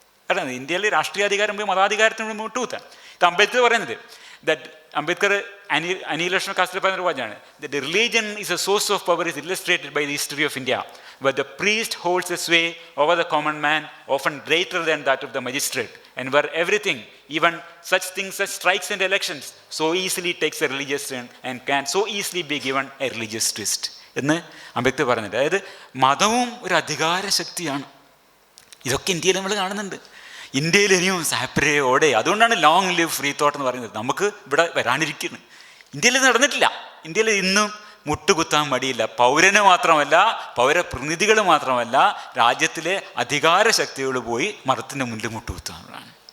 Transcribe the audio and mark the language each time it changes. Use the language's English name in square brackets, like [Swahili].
[Malayalam] കാരണം ഇന്ത്യയിൽ രാഷ്ട്രീയ അധികാരം പോയി മതാധികാരത്തിന് മുന്നിൽ മുട്ടുകുത്താൻ. ഇത് അംബേദ്കർ പറയുന്നത്, അംബേദ്കർ അനിലേഷൻ കാസ്റ്റിൽ പറയുന്നൊരു വാചകമാണ്, [English] the religion is a source of power is illustrated by the history of India, where the priest holds a sway over the common man often greater than that of the magistrate, and where everything, even such things as strikes and elections, so easily takes a religious turn and can so easily be given a religious twist [Malayalam] എന്ന് അംബേദ്കർ പറയുന്നുണ്ട്. അതായത് മതവും ഒരു അധികാര ശക്തിയാണ്. ഇതൊക്കെ ഇന്ത്യയിൽ നമ്മൾ കാണുന്നുണ്ട്. ഇന്ത്യയിൽ ഇനിയും സാപ്പരയോടെ, അതുകൊണ്ടാണ് [English] long live free thought [Malayalam] എന്ന് പറയുന്നത്. നമുക്ക് ഇവിടെ വരാനിരിക്കുന്നു. ഇന്ത്യയിൽ നടന്നിട്ടില്ല. ഇന്ത്യയിൽ ഇന്നും മുട്ടുകുത്താൻ മടിയില്ല. പൗരന് മാത്രമല്ല, പൗരപ്രതിനിധികൾ മാത്രമല്ല, രാജ്യത്തിലെ അധികാര ശക്തികൾ പോയി മതത്തിൻ്റെ മുന്നിൽ മുട്ടുകുത്താനുള്ളതാണ്.